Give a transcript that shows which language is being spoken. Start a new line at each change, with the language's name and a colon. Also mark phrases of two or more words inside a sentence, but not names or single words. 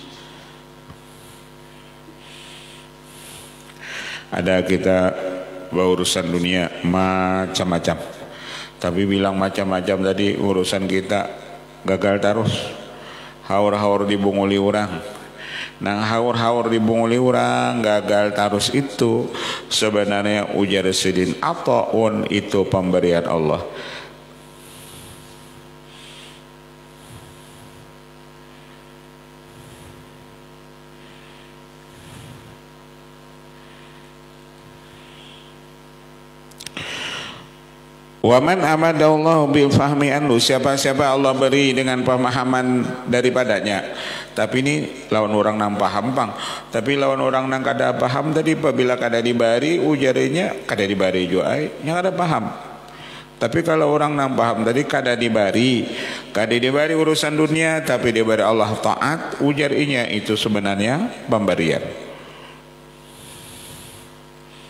Banjar: Ada kita berurusan dunia macam-macam, tapi bilang macam-macam tadi urusan kita gagal terus, haur-haur dibunguli orang. Nang haur-haur dibunguli orang gagal terus, itu sebenarnya ujar sidin ataun, itu pemberian Allah.
Arabic: ومن أمده الله بالفهم عنه,
Banjar: siapa-siapa Allah beri dengan pemahaman daripadanya. Tapi ini lawan orang nang paham bang. Tapi lawan orang nang kada paham tadi, apabila kada dibari ujarnya kada dibari juga nya kada paham. Tapi kalau orang nang paham tadi kada dibari urusan dunia, tapi dibari Allah taat, ujarnya itu sebenarnya pemberian.